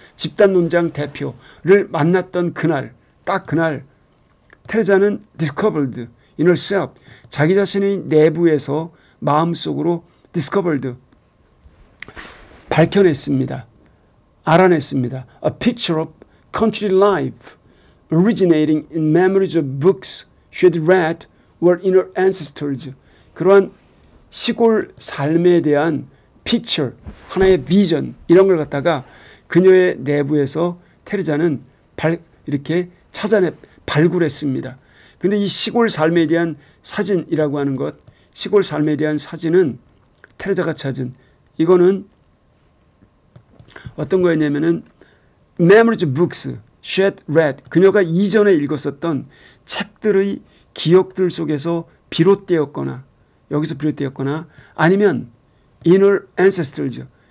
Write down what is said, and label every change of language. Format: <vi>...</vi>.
<ko>집단 농장 대표를 만났던 그날, 딱 그날 테레자는</ko> <en>discovered in herself,</en> <ko>자기 자신의 내부에서 마음속으로</ko> <en>discovered,</en> <ko>밝혀냈습니다. 알아냈습니다.</ko> <en>A picture of country life originating in memories of books she had read were in her ancestors.</en> <ko>그러한 시골 삶에 대한 picture, 하나의 비전, 이런 걸 갖다가 그녀의 내부에서 테레자는 이렇게 발굴했습니다. 근데 이 시골 삶에 대한 사진이라고 하는 것, 시골 삶에 대한 사진은 테레자가 찾은, 이거는 어떤 거였냐면은</ko> <en>memories books she had read,</en> <ko>그녀가 이전에 읽었었던 책들의 기억들 속에서 비롯되었거나, 여기서 비롯되었거나, 아니면</ko> <en>in her ancestors,</en>